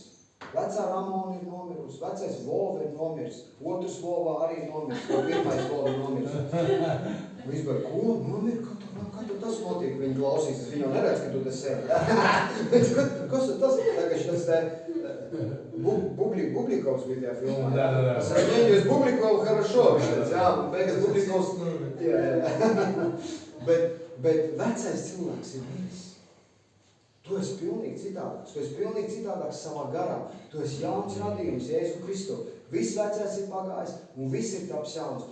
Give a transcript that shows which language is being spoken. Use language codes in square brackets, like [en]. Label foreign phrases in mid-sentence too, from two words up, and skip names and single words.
[lv] Vecā Ramona ir nomirusi, vecais Vova ir nomiris, otrs Vova arī ir nomiris, pirmais Vova ir nomiris. Vispār, ko nomir? Kā tu kas notiek, viņi klausīs, viņi jau neredz, ka tu te sēdi, ja? Kas tas ir? Tagad šis te Bublikovs bija tajā filmā. [ru] Да. Сравнение с Бубликовым хорошо, [lv] jā, beigas Bublikovs, jā. Bet vecais cilvēks ir miris. Tu esi pilnīgi citādāks, tu esi pilnīgi citādāks savā garā. Tu esi jauns radījums, Jēzu Kristu. Viss vecais ir pagājis un viss ir taps jauns.